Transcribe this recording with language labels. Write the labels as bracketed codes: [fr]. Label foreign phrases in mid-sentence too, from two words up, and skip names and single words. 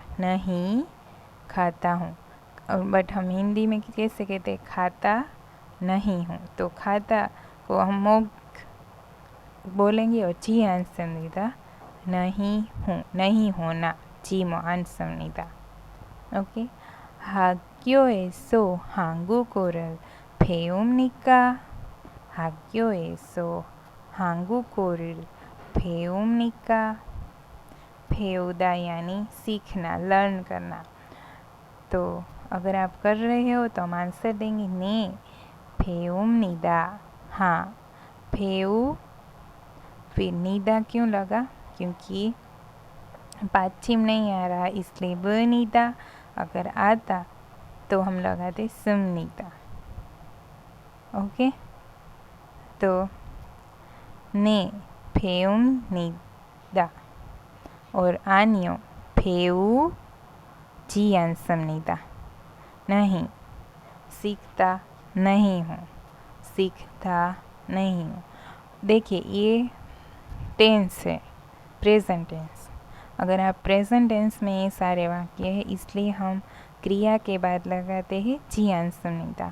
[hi] नहीं खाता हूँ, बट हम हिंदी में कैसे कहते हैं खाता नहीं हूँ, तो खाता को हम मोक बोलेंगे और [ko] 지 않습니다 [hi] नहीं हूँ, नहीं होना जीमो आंसमनिदा। ओके। [ko] 학교에서 한국어를 배웁니까? 학교에서 한국어를 배웁니까? [hi] 배우दा यानी सीखना, लर्न करना। तो अगर आप कर रहे हो तो हम आंसर देंगे [ko] 네 배웁니다. [hi] हाँ 배우, फिर निदा क्यों लगा? क्योंकि पाछिम नहीं आ रहा इसलिए बनीदा। अगर आता तो हम लगाते सुमनीदा। ओके, तो [ko] 네 배웁니다 [hi] और [ko] 아니요 배우지 않습니다. [hi] नहीं सीखता नहीं हूँ, सीखता नहीं हूँ। देखिए ये टेंस है, प्रेजेंट टेंस। अगर आप प्रेजेंट टेंस में ये सारे वाक्य है इसलिए हम क्रिया के बाद लगाते हैं [ko] 지 않습니다.